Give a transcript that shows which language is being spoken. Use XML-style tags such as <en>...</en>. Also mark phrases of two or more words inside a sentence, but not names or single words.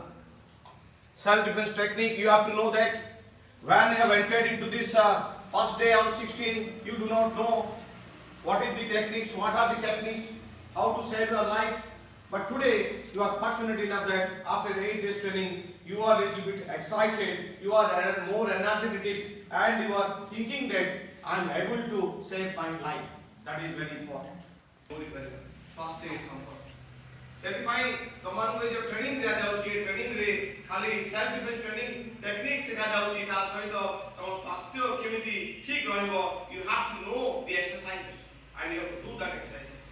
<en>Self-defense technique, you have to know that when you have entered into this first day on 16, you do not know what is the techniques, what are the techniques, how to save your life. But today, you are fortunate enough that after 8 days training, you are a little bit excited, you are more energetic, and you are thinking that I am able to save my life. That is very important.</en> <or>ସେଥିପାଇଁ ତମମାନଙ୍କୁ ଏ ଯୋଉ ଟ୍ରେନିଂ ଦିଆଯାଉଛି ଏ ଟ୍ରେନିଂରେ ଖାଲି</or> <en>self defence training technique</en> <or>ଶିଖାଯାଉଛି ତା ସହିତ ତମ ସ୍ୱାସ୍ଥ୍ୟ କେମିତି ଠିକ୍ ରହିବ</or> <en>you have to know the exercise and you have to do that exercise</en>